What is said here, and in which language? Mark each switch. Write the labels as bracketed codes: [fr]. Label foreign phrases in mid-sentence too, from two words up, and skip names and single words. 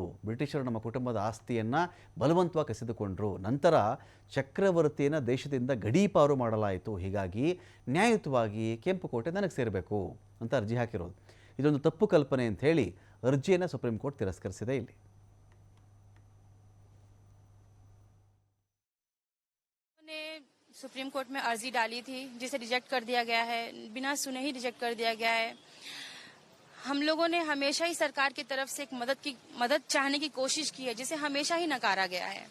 [kn] ಬ್ರಿಟಿಷರು ನಮ್ಮ ಕುಟುಂಬದ ಆಸ್ತಿಯನ್ನು ಬಲವಂತವಾಗಿ ಕಸಿದುಕೊಂಡರು. ನಂತರ ಚಕ್ರವರ್ತಿಯನ್ನು ದೇಶದಿಂದ ಗಡೀಪಾರು ಮಾಡಲಾಯಿತು. ಹೀಗಾಗಿ ನ್ಯಾಯಯುತವಾಗಿ ಕೆಂಪುಕೋಟೆ ನನಗೆ ಸೇರಬೇಕು ಅಂತ ಅರ್ಜಿ ಹಾಕಿರೋದು. ಇದೊಂದು ತಪ್ಪು ಕಲ್ಪನೆ ಅಂತ ಹೇಳಿ ಅರ್ಜಿಯನ್ನು ಸುಪ್ರೀಂ ಕೋರ್ಟ್ ತಿರಸ್ಕರಿಸಿದೆ. ಇಲ್ಲಿ [hi] सुप्रीम कोर्ट में अर्जी डाली थी जिसे रिजेक्ट कर दिया गया है, बिना सुने ही रिजेक्ट कर दिया गया है। हम लोगों ने हमेशा ही सरकार की तरफ से एक मदद चाहने की कोशिश की है, जिसे हमेशा ही नकारा गया है।